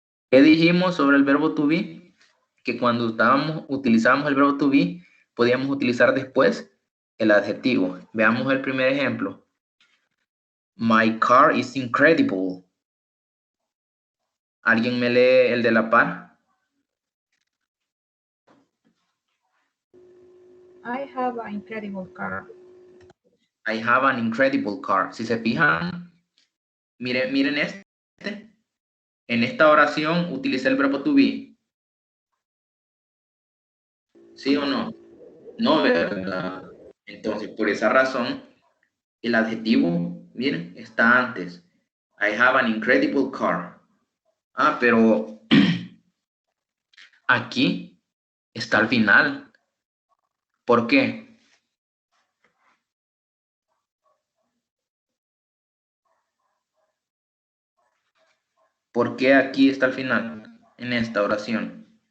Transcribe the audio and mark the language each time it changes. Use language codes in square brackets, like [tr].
[es] ¿Qué dijimos sobre el verbo to be? Que cuando utilizábamos el verbo to be, podíamos utilizar después el adjetivo. Veamos el primer ejemplo. [en] My car is incredible. [es] ¿Alguien me lee el de la par? [en] I have an incredible car. I have an incredible car. [es] Si se fijan, miren este. En esta oración utilicé el verbo to be. ¿Sí o no? No, ¿verdad? Entonces, por esa razón, el adjetivo, miren, está antes. [en] I have an incredible car. [es] Ah, pero aquí está al final. ¿Por qué? ¿Por qué aquí está al final en esta oración?